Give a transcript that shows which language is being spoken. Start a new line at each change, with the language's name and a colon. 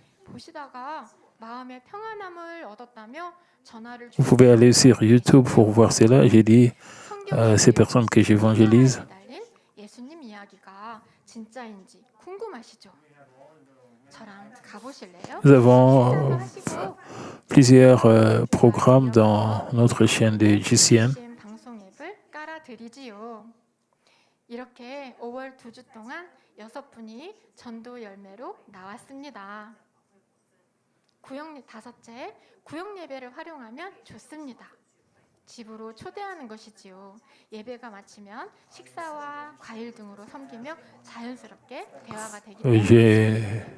Korean: 보시다가 마음의 평안함을 얻었다며 전화를
French: Vous pouvez aller sur YouTube pour voir cela. J'ai dit à ces personnes que j'évangélise.
Korean: 예수님 이야기가 진짜인지 궁금하시죠? 저랑 가보실래요?
French: Nous avons plusieurs programmes dans notre chaîne de GCN.
Korean: 방송 앱을 깔아드리지요. 이렇게 5월 2주 동안 6분이 전도 열매로 나왔습니다. 다섯째, 구역 예배를 활용하면 좋습니다. 집으로 초대하는 것이지요. 예배가 마치면 식사와 과일 등으로 섬기며 자연스럽게 대화가 되기 때문에